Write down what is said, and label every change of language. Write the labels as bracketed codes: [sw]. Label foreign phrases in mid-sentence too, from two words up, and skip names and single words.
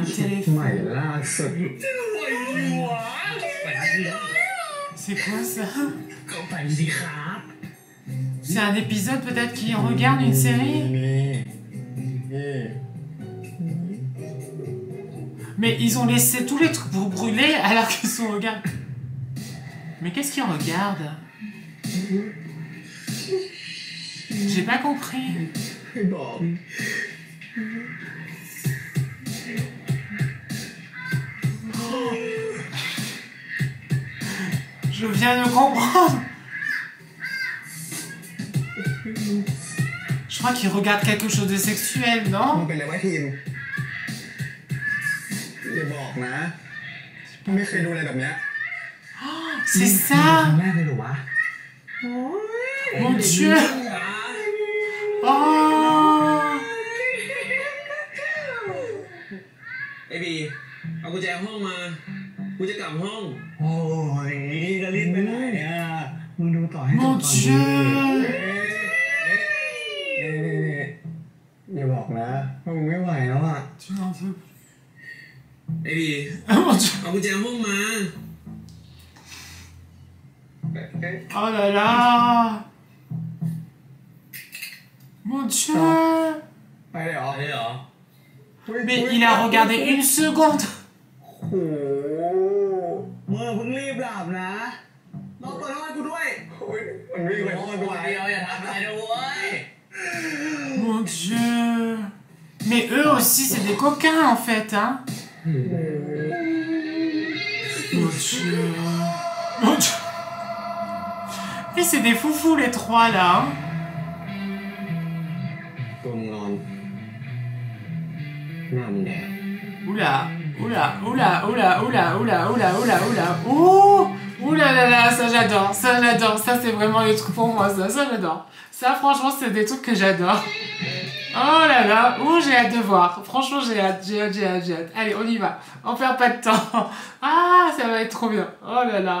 [th] ใหม่ téléphone. ล่าสุด [fr] C'est quoi ça? [th] ก็ไปสิครับ [fr] C'est un épisode peut-être qui regarde une série? [th] นี่ [fr] Mais ils ont laissé tous les trucs pour brûler alors qu'ils sont regardent. Mais qu'est-ce qu'ils regardent? J'ai pas compris. [th] ไม่บอก [fr] Je viens de comprendre. Je crois qu'ils regardent quelque chose de sexuel, [th] มึง [fr] non? [th] เป็นอะไรวะทีมอย่าบอกนะไม่เคยดูอะไรแบบเนี้ย [fr] C'est [th] ครั้ง [fr] ça! [th] แรกเลยเหรอวะ [fr] Mon Dieu! Oh! [th] ไอ้บีเอากุญแจห้องมากูจะกลับห้อง โอ้ยจะรีบไปไหนอ่ะมึงดูต่อให้จบ [fr] Mon [th] ก่อนดิ [fr] Dieu! [th] อย่าบอกนะว่ามึงไม่ไหวแล้วอ่ะ [fr] Tu n'en veux plus. [th] ไอ้บี [fr] Oh mon Dieu! [th] เอากุญแจห้องมา [fr] Oh là là! Mon Dieu! [th] ไปเลยเหรอ อะไรเหรอ [fr] Mais il a regardé une seconde! [th] โอ้โหมึงเพิ่งรีบหลับนะรอเปิดห้องให้กูด้วยโอ้ยมันวิ่งไปห้องกูไว้ เดียวอย่าทำอะไรนะเว้ย [fr] Mon Dieu! Mais eux aussi, c'est des coquins en fait, hein? Mon Dieu! Mon Dieu! Et c'est des foufous les trois là, hein? [th] ตัวมึงนอนหน้ามึงแดง [fr] Oula! Oula! Oula! Oula! Oula! Oula! Oula! Oula! Oula! Ouh! Oula là là! Ça j'adore! Ça j'adore! Ça c'est vraiment les trucs pour moi, ça j'adore! Ça franchement c'est des trucs que j'adore! Oh là là! Ouh, j'ai hâte de voir! Franchement j'ai hâte! J'ai hâte! J'ai hâte! J'ai hâte! Allez, on y va! On perd pas de temps! Ah! Ça va être trop bien! Oh là là!